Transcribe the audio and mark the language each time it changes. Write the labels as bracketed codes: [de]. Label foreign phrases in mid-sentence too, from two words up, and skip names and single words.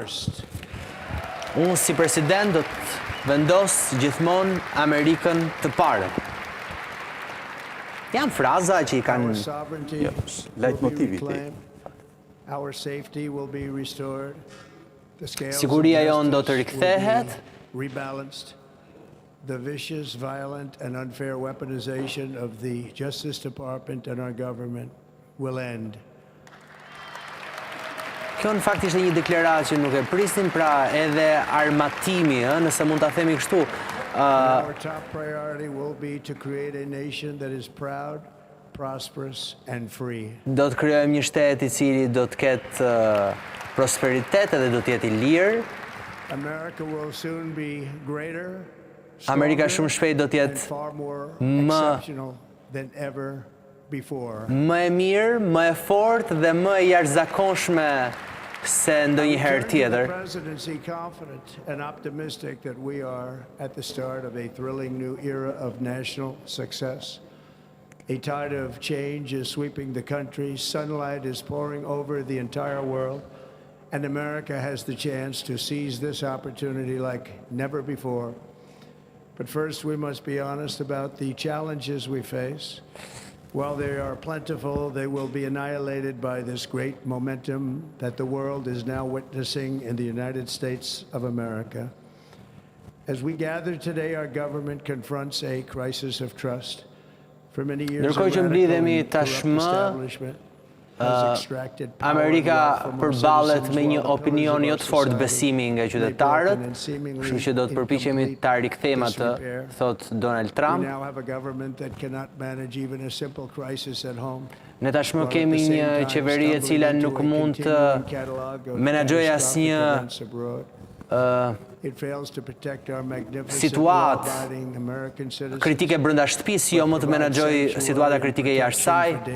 [sq] Unë si president do të vendos gjithmonë Amerikën të parë. Janë fraza që I kanë leitmotivi ti. Siguria jonë do të rikthehet. [en] The vicious, violent, and unfair weaponization of the Justice Department and our government will end. [sq] Kjo në fakt ishte një deklaratë që nuk e prisnin, pra edhe armatimi, nëse mund ta themi kështu. [en] Our top priority will be to create a nation that is proud, prosperous, and free. [sq] Do të krijojmë një shtet I cili do të ketë prosperitet edhe do të jetë I lirë. [en] America will soon be greater. [sq] Amerika shumë shpejt do të jetë më e mirë, më e fortë dhe më e jashtëzakonshme se ndonjëherë tjetër. [en] Presidency confident and optimistic that we are at the start of a thrilling new era of national success. A tide of change is sweeping the country, sunlight is pouring over the entire world, and America has the chance to seize this opportunity like never before. But first, we must be honest about the challenges we face. While they are plentiful, they will be annihilated by this great momentum that the world is now witnessing in the United States of America. As we gather today, our government confronts a crisis of trust. For many years, [sq] Ndërkohë që mblidhemi tashmë, Amerika përballet me një opinion jo të fortë besimi nga qytetarët, kështu që do të përpiqemi ta rikthejmë atë, thot Donald Trump. Ne tashmë kemi një qeveri e cila nuk mund të menaxhojë asnjë situatë kritike brenda shtëpisë, jo më të menaxhoj situata kritike jashtë saj.